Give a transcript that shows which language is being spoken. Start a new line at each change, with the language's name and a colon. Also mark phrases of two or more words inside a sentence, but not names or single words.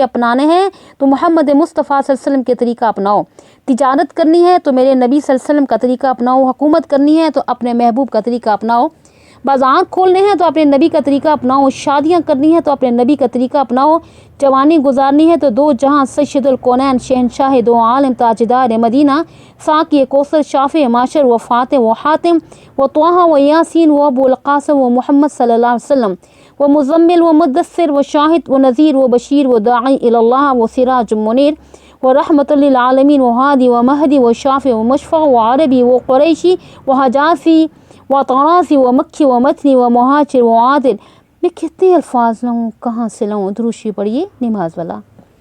Urdu: اپنانے ہیں تو محمد مصطفیٰ
Arabic: صلی اللہ علیہ وسلم
Urdu: کے طریقہ اپناؤ، تجارت کرنی ہے تو میرے نبی
Arabic: صلی اللہ علیہ وسلم
Urdu: کا طریقہ اپناؤ، حکومت کرنی ہے تو اپنے محبوب کا طریقہ اپناؤ، بازار کھولنے ہیں تو اپنے نبی کا طریقہ اپناؤ، شادیاں کرنی ہے تو اپنے نبی کا طریقہ اپناؤ، جوانی گزارنی ہے تو دو جہاں سید الکونین شہنشاہ دو عالم تاجدار مدینہ ساقی کوثر شافع معشر و فاتح و حاتم و طٰہٰ و یاسین و ابو القاسم و محمد
Arabic: صلی اللہ علیہ وسلم
Urdu: و مزمل و مدثر و شاہد و نذیر و بشیر و داعی اللہ و سراج منیر و رحمت للعالمین و ہادی و مہدی و شافع و مشفع و عربی و قریشی و حجازی و طراسی و مکی و متنی و مہاجر و عادل۔ میں کتنے الفاظ لوں، کہاں سے لوں؟ دروشی پڑھیے نماز والا۔